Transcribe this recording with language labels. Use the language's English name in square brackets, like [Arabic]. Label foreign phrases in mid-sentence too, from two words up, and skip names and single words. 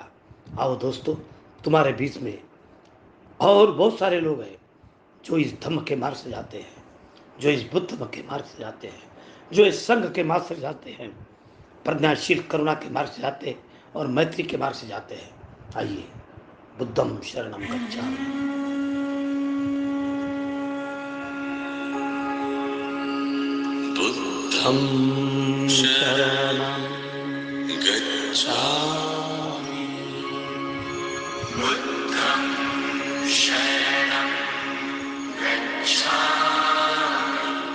[Hindi] आओ दोस्तों, तुम्हारे बीच में और बहुत सारे लोग हैं जो इस धम्म के मार्ग से जाते हैं, जो इस बुद्ध के मार्ग से जाते हैं, जो इस संघ के मार्ग से जाते हैं, प्रज्ञाशील करुणा के मार्ग से जाते हैं और मैत्री के मार्ग से जाते हैं. आइए, [Pali] बुद्धम शरणम गच्छामि. बुद्धम शरणम गच्छामि. बुद्धम शरणम गच्छामि.